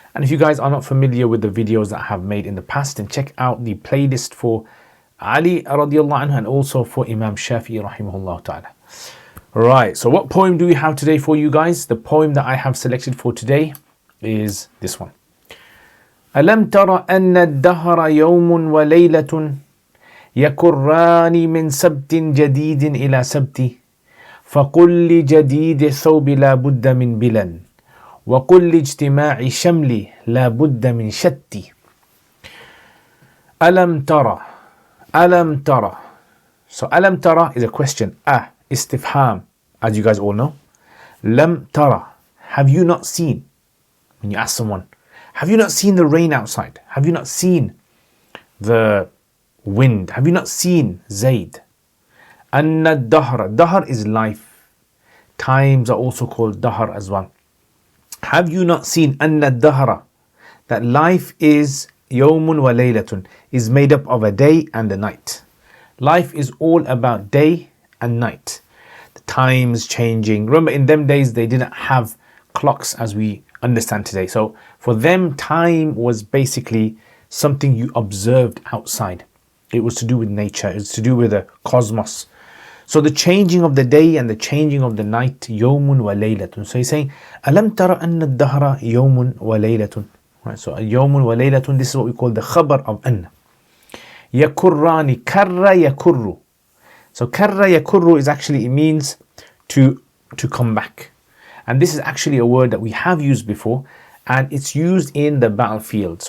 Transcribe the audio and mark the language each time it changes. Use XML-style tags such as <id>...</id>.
<en>And if you guys are not familiar with the videos that I have made in the past, then check out the playlist for Ali radiallahu anhu and also for Imam Shafi'i rahimahullah ta'ala. Right, so what poem do we have today for you guys? The poem that I have selected for today is this one.</en> <ar>ألم تر أن الدهر يوم وليلة يكران من سبت جديد إلى سبت فقل لجديد الثوب لا بد من بلن وقل لاجتماع شمل لا بد من شت ألم ترى ألم ترى.</ar> <en>So</en> <ar>ألم ترى</ar> <en>is a question. Istifham, as you guys all know.</en> <ar>لم ترى,</ar> <en>have you not seen? When you ask someone, have you not seen the rain outside? Have you not seen the wind? Have you not seen Zayd?</en> <ar>أن الدهر,</ar> <en>dahr is life. Times are also called dahr as well. Have you not seen</en> <ar>أن الدهر,</ar> <en>that life is</en> <ar>يوم وليلة,</ar> <en>is made up of a day and a night. Life is all about day and night. The times changing. Remember, in them days they didn't have clocks as we understand today. So for them, time was basically something you observed outside. It was to do with nature. It's to do with the cosmos. So the changing of the day and the changing of the night,</en> <ar>يوم وليلة.</ar> <en>So he's saying,</en> <ar>ألم ترى أن الدهر يوم وليلة.</ar> <en>Right, so</en> <ar>يوم وليلة,</ar> <en>this is what we call the khabar of أن.</en> <ar>يكران, كر يكر.</ar> <en>So</en> <ar>كر يكر</ar> <en>is actually, it means to come back. And this is actually a word that we have used before, and it's used in the battlefield.</en>